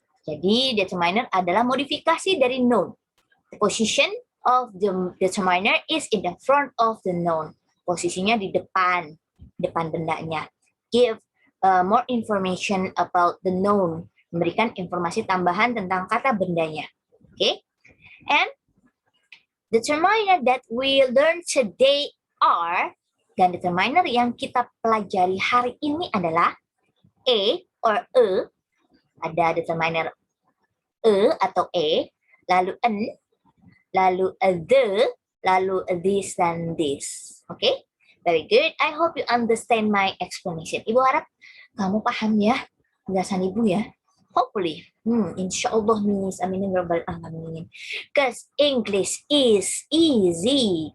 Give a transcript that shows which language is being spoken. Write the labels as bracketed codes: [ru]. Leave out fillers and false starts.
[id] Jadi, determiner adalah modifikasi dari noun. [en] The position of the determiner is in the front of the noun. [id] Posisinya di depan bendanya. [en] Give more information about the noun. [id] Memberikan informasi tambahan tentang kata bendanya. [en] Okay? And determiner that we learn today are, [id] dan determiner yang kita pelajari hari ini adalah a or e, ada determiner e atau e, lalu n, lalu the, lalu this dan this. [en] Okay? Very good. I hope you understand my explanation. [id] Ibu harap kamu paham ya penjelasan Ibu ya. [en] Hopefully. [id] Insyaallah, Miss. Amin ya rabbal alamin. [en] Because English is easy.